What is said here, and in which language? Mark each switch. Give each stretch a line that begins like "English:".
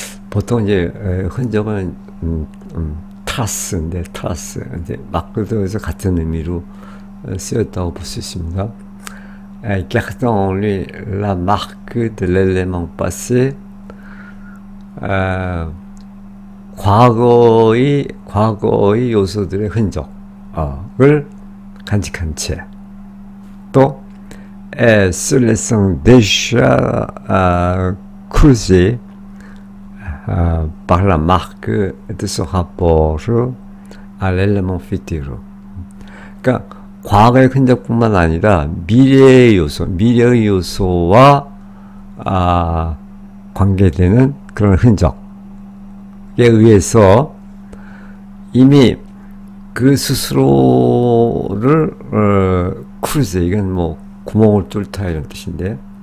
Korean: 보통 이제 흔적은 trace인데 trace. 근데 marque도 여기서 같은 의미로 쓰였다고 볼 수 있습니다.
French: gardant en lui la marque de l'élément passé.
Korean: 과거의 요소들의 흔적을 간직한 채, 또
French: se laissant déjà creuser par la marque de ce rapport à l'élément futur.
Korean: 그러니까 과거의 흔적뿐만 아니라 미래의 요소와 관계되는 그런 흔적에 의해서 이미 그 스스로를 크루즈, 이건 뭐 구멍을 뚫다 이런 뜻인데,